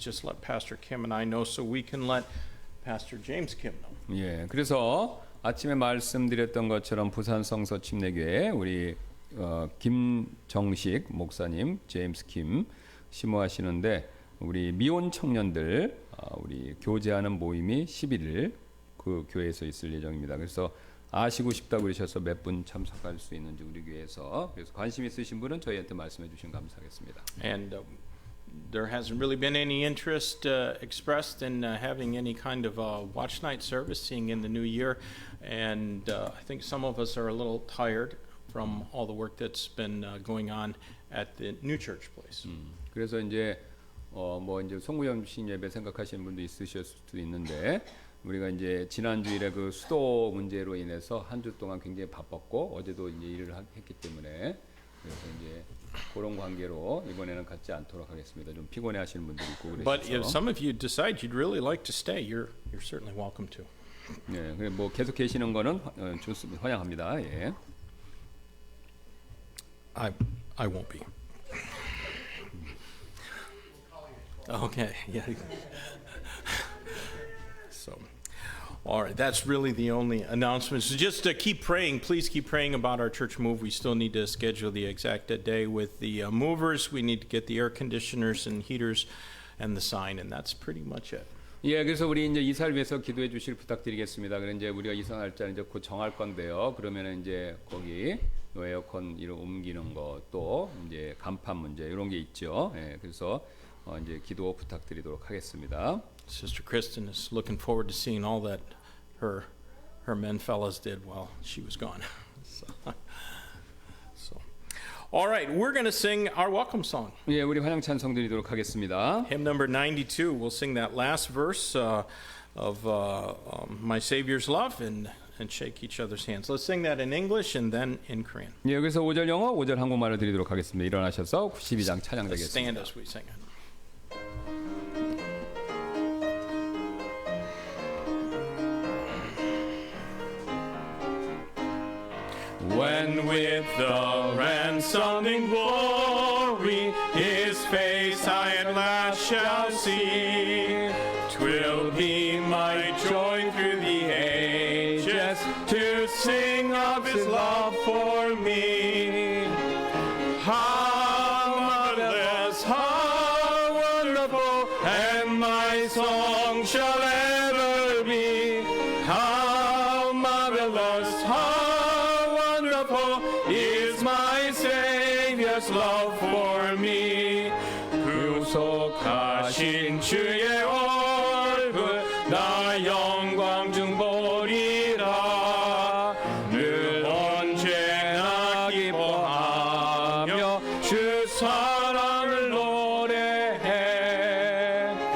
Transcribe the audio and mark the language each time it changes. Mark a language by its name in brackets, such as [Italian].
[English] Just let Pastor Kim and I know so we can let Pastor James Kim know. [Korean] 예, 그래서 아침에 말씀드렸던 것처럼 부산 성서 침례교회 우리 김정식 목사님, 제임스 킴 심호하시는데 우리 미혼 청년들 우리 교제하는 모임이 11일 그 교회에서 있을 예정입니다. 그래서 아시고 싶다고 그러셔서 몇 분 참석할 수 있는지 우리 교회에서 그래서 관심 있으신 분은 저희한테 말씀해 주시면 감사하겠습니다. [English] And there hasn't really been any interest expressed in having any kind of watch night service seeing in the new year. And I think some of us are a little tired from all the work that's been going on at the new church place. [Korean] 그래서 이제 뭐 이제 송구염식 예배 생각하시는 분도 있으실 수도 있는데 우리가 이제 지난 주일에 그 수도 문제로 인해서 한 주 동안 굉장히 바빴고 어제도 이제 일을 했기 때문에 그래서 이제 그런 관계로 이번에는 갖지 않도록 하겠습니다. 좀 피곤해하시는 분들이 있고 그래서. [English] But if some of you decide you'd really like to stay, you're certainly welcome to. [Korean] 네, 그래 뭐 계속 계시는 거는 좋습니다. 환영합니다. 예. [English] I won't be. Okay, yeah. So, all right, that's really the only announcement. So just keep praying. Please keep praying about our church move. We still need to schedule the exact day with the movers. We need to get the air conditioners and heaters and the sign, and that's pretty much it. [Korean] 예, 그래서 우리 이제 이사를 위해서 기도해 주실 부탁드리겠습니다. 그래 이제 우리가 이사 날짜 이제 곧 정할 건데요. 그러면은 이제 거기 에어컨 이런 옮기는 거 또 이제 간판 문제 이런 게 있죠. 예, 그래서 이제 기도 부탁드리도록 하겠습니다. [English] Sister Kristen is looking forward to seeing all that her men fellows did while she was gone. So, all right, we're going to sing our welcome song. [Korean] 예, 우리 환영 찬송 드리도록 하겠습니다. [English] Hymn number 92. We'll sing that last verse of My Savior's Love and shake each other's hands. Let's sing that in English and then in Korean. [Korean] 예, 여기서 5절 영어, 5절 한국말을 드리도록 하겠습니다. 일어나셔서 92장 찬양 [English] Let's stand [Korean] 되겠습니다. [English] as we sing it. When with the ransoming glory his face I at last shall see, 'twill be my joy through the ages to sing of his love for me. How marvelous, how wonderful, and my song shall ever be. How marvelous, how wonderful is my Savior's love for me. [Korean] 구속하신 주의 얼굴 나 영광 중 보리라. 늘 언제나 기뻐하며 주 사랑을 노래해.